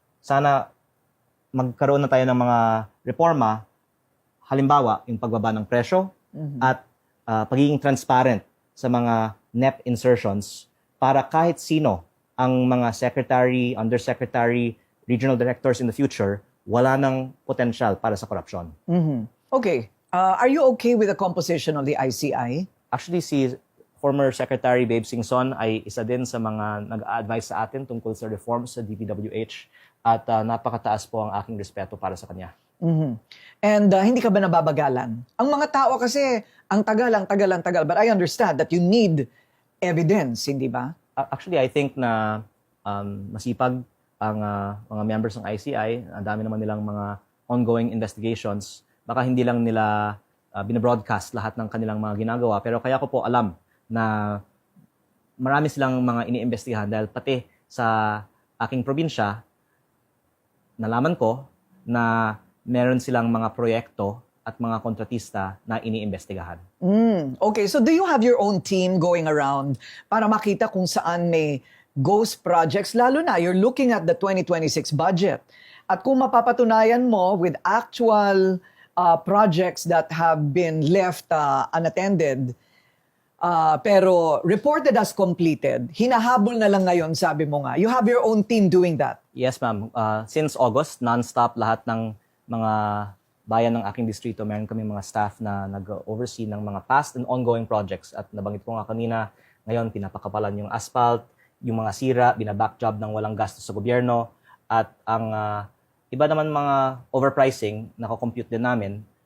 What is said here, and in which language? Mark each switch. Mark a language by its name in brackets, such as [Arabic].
[Filipino] Sana magkaroon na tayo ng mga reforma, halimbawa, yung pagbaba ng presyo at pagiging transparent sa mga NEP insertions para kahit sino ang mga secretary, undersecretary, regional directors in the future, wala ng potential para sa korupsyon. [English] Okay. Are you okay with the composition of the ICI? [Filipino] Actually, si former Secretary Babe Singson ay isa din sa mga nag-a-advise sa atin tungkol sa reforms sa DPWH at napakataas po ang aking respeto para sa kanya. And hindi ka ba nababagalan? Ang mga tao kasi, ang tagal. [English] But I understand that you need evidence, hindi ba? [Filipino] Actually, I think na masipag ang mga members ng ICI. Ang dami naman nilang mga ongoing investigations. Baka hindi lang nila binabroadcast lahat ng kanilang mga ginagawa. Pero kaya ko po alam na marami silang mga iniimbestigahan dahil pati sa aking probinsya, nalaman ko na meron silang mga proyekto at mga kontratista na iniimbestigahan. [English] Okay, so do you have your own team going around para makita kung saan may ghost projects? Lalo na, you're looking at the 2026 budget. At kung mapapatunayan mo with actual projects that have been left unattended, pero reported as completed, hinahabol na lang ngayon, sabi mo nga. You have your own team doing that. Yes, ma'am. [Filipino] Since August, non-stop lahat ng mga bayan ng aking distrito, meron kami mga staff na nag-oversee ng mga past and ongoing projects. At nabanggit ko nga kanina, ngayon pinapakapalan yung asphalt, yung mga sira, binabackjob ng walang gastos sa gobyerno. At ang iba naman mga overpricing, nakakompute din namin.